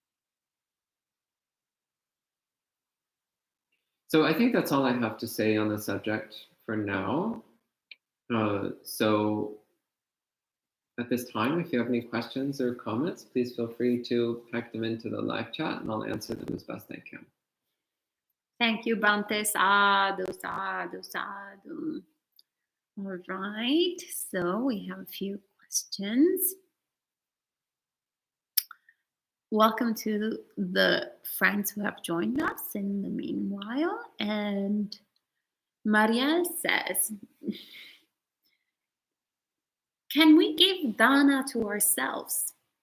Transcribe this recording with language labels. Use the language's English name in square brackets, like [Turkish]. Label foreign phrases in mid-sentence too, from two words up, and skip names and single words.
[English] So I think that's all I have to say on the subject for now. So at this time, if you have any questions or comments, please feel free to type them into the live chat and I'll answer them as best I can. Thank you, [Pali] Bhante. Sadhu, sadhu, sadhu. [English] All right, so we have a few questions. Welcome to the friends who have joined us in the meanwhile. And Maria says, can we give dāna to ourselves?